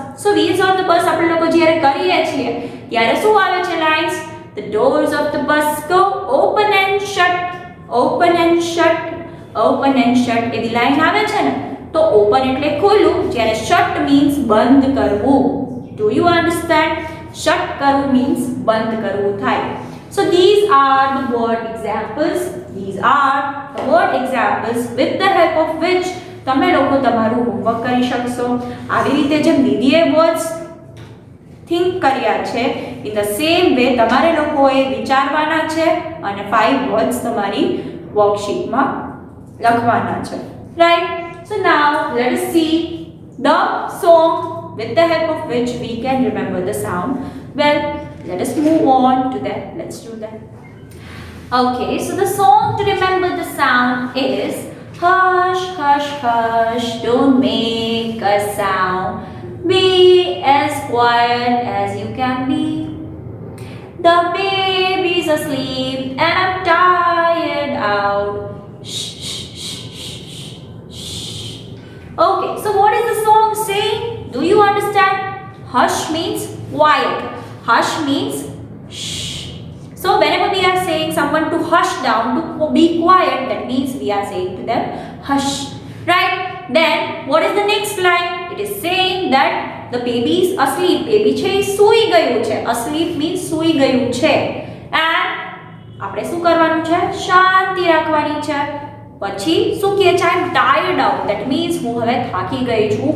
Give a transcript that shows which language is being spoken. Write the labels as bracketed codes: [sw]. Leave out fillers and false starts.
[en] So wheels on the bus [gu] આપણે લોકો જ્યારે કરીએ છીએ ત્યારે શું આવે છે lines? [en] The doors of the bus go open and shut, open and shut, open and shut. [gu] એવી લાઈન આવે છે ને, તો open એટલે ખોલવું, જ્યારે shut means બંધ કરવું. [en] Do you understand? [gu] Shut કરવું means બંધ કરવું થાય. [en] So these are the word examples. These are the word examples with the help of which [gu] તમે લોકો તમારું હોમવર્ક કરી શકશો. આવી રીતે જેમ દીદીએ વર્ડ્સ થિંક કર્યા છે, [en] in the same way [gu] તમારે લોકોએ વિચારવાના છે અને 5 words તમારી વર્કશીટમાં લખવાના છે, right? [en] So now let us see the song with the help of which we can remember the sound. Well, let us move on to that. Let's do that. Okay, so the song to remember the sound is hush, hush, hush, don't make a sound. Be as quiet as you can be. The baby's asleep and I'm tired out. Shh, shh, shh, shh, shh. Okay, so what is the song saying? Do you understand? Hush means quiet. Hush means shh. So whenever we are saying someone to hush down, to be quiet, that means we are saying to them hush, right? Then what is the next line? It is saying that the baby is asleep. [gu] Baby છે સૂઈ ગયું છે. Asleep means સૂઈ ગયું છે. And આપણે શું કરવાનું છે? શાંતિ રાખવાની છે. પછી શું કહે છે? [en] I'm tired out. That means [gu] હું હવે થાકી ગઈ છું.